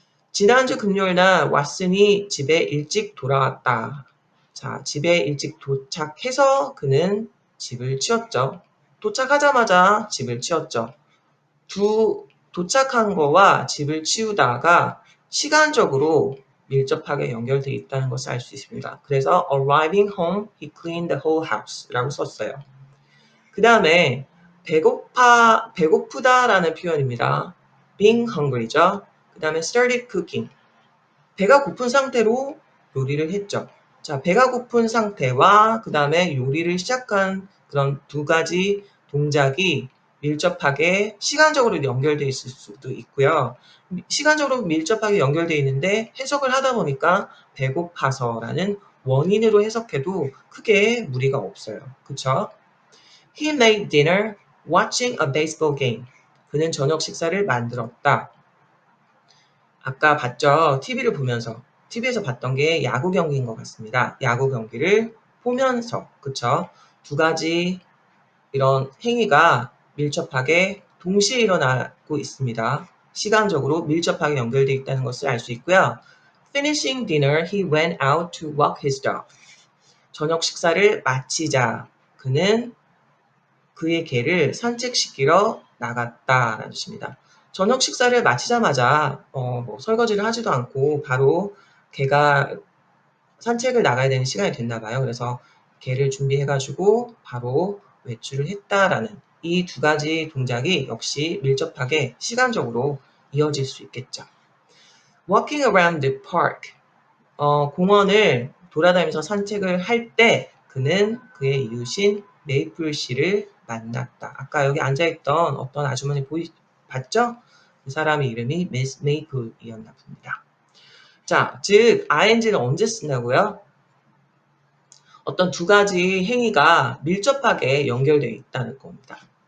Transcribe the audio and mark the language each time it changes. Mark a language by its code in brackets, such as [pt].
[ko] 지난주 금요일날 왓슨이 집에 일찍 돌아왔다. 자, 집에 일찍 도착해서 그는 집을 치웠죠. 도착하자마자 집을 치웠죠. 도착한 거와 집을 치우다가 시간적으로 밀접하게 연결되어 있다는 것을 알 수 있습니다. 그래서 [en] arriving home, he cleaned the whole house [ko] 라고 썼어요. 그 다음에 배고프다라는 표현입니다. [en] being hungry [ko] 죠. 그 다음에 [en] started cooking. [ko] 배가 고픈 상태로 요리를 했죠. 자, 배가 고픈 상태와 그 다음에 요리를 시작한 그런 두 가지 동작이 밀접하게 시간적으로 연결되어 있을 수도 있고요. 시간적으로 밀접하게 연결되어 있는데 해석을 하다 보니까 배고파서라는 원인으로 해석해도 크게 무리가 없어요. 그쵸? [en] He made dinner watching a baseball game. [ko] 그는 저녁 식사를 만들었다. 아까 봤죠? TV를 보면서. TV에서 봤던 게 야구 경기인 것 같습니다. 야구 경기를 보면서. 그쵸? 두 가지 이런 행위가 밀접하게 동시에 일어나고 있습니다. 시간적으로 밀접하게 연결되어 있다는 것을 알 수 있고요. [en] Finishing dinner, he went out to walk his dog. [ko] 저녁 식사를 마치자 그는 그의 개를 산책시키러 나갔다라는 뜻입니다. 저녁 식사를 마치자마자 설거지를 하지도 않고 바로 개가 산책을 나가야 되는 시간이 됐나 봐요. 그래서 개를 준비해가지고 바로 외출을 했다라는 이 두 가지 동작이 역시 밀접하게 시간적으로 이어질 수 있겠죠. [en] Walking around the park. [ko] 공원을 돌아다니면서 산책을 할 때 그는 그의 이웃인 메이플 씨를 만났다. 아까 여기 앉아있던 어떤 아주머니 봤죠? 그 사람의 이름이 미스 메이플이었나 봅니다. 자, 즉 ing는 언제 쓴다고요? 어떤 두 가지 행위가 밀접하게 연결되어 있다는 겁니다.